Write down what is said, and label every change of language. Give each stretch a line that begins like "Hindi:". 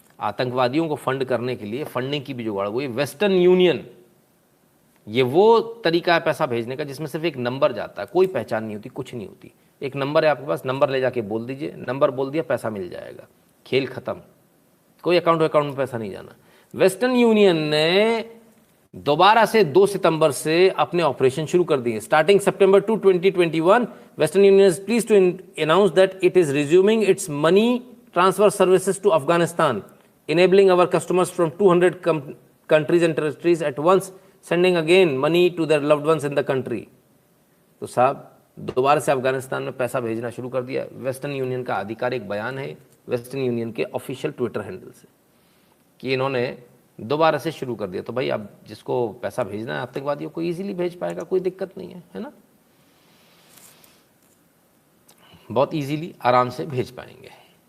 Hindi: आतंकवादियों को फंड करने के लिए फंडिंग की भी जुगाड़ हो गई। वेस्टर्न यूनियन, ये वो तरीका है पैसा भेजने का जिसमें सिर्फ एक नंबर जाता है, कोई पहचान नहीं होती, कुछ नहीं होती। एक नंबर है आपके पास, नंबर ले जाके बोल दीजिए, नंबर बोल दिया पैसा मिल जाएगा, खेल खत्म, कोई अकाउंट में पैसा नहीं जाना। वेस्टर्न यूनियन ने दोबारा से 2 सितंबर से अपने ऑपरेशन शुरू कर दिए।
English: Starting September 2, 2021, Western Union is pleased to announce that it is resuming its money transfer services to Afghanistan, enabling our customers from 200 countries and territories at once sending again money to their loved ones in the country।
Hindi: तो साहब दोबारा से अफगानिस्तान में पैसा भेजना शुरू कर दिया। वेस्टर्न यूनियन का आधिकारिक बयान है वेस्टर्न यूनियन के ऑफिशियल ट्विटर हैंडल से कि इन्होंने दोबारा से शुरू कर दिया। तो भाई अब जिसको पैसा भेजना है आतंकवादियों को इजीली भेज पाएगा, कोई दिक्कत नहीं है ना, बहुत इजीली आराम से भेज पाएंगे।